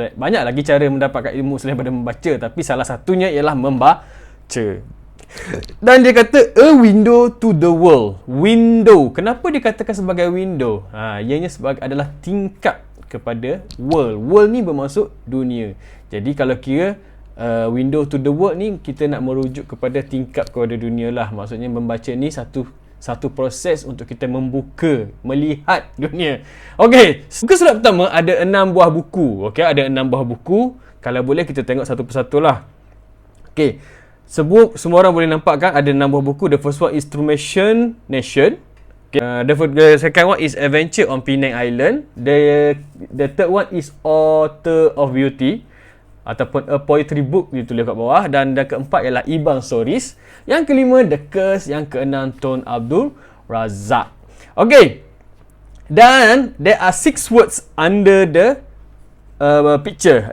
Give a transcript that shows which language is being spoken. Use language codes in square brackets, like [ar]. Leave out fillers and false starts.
[ms] Banyak lagi cara mendapatkan ilmu selain daripada membaca, tapi salah satunya ialah membaca. Dan dia kata [en] a window to the world. [ms] Window. Kenapa dikatakan sebagai window? Ianya adalah tingkap kepada world. World ni bermaksud dunia. Jadi kalau kira [en] window to the world [ms] ni, kita nak merujuk kepada tingkap kepada dunia lah. Maksudnya membaca ni satu proses untuk kita membuka, melihat dunia. Okey, muka surat pertama ada 6 buah buku. Okey, ada 6 buah buku. Kalau boleh kita tengok satu persatu lah. Okey, semua orang boleh nampak kan ada 6 buah buku. [en] The first one is Trumation Nation. Okay. The second one is Adventure on Penang Island. The third one is Author of Beauty ataupun a poetry book [ms] ditulis kat bawah. Dan yang keempat ialah Ibang Stories. Yang kelima The Curse. Yang keenam Tun Abdul Razak. [en] Okay, dan there are 6 words under the picture.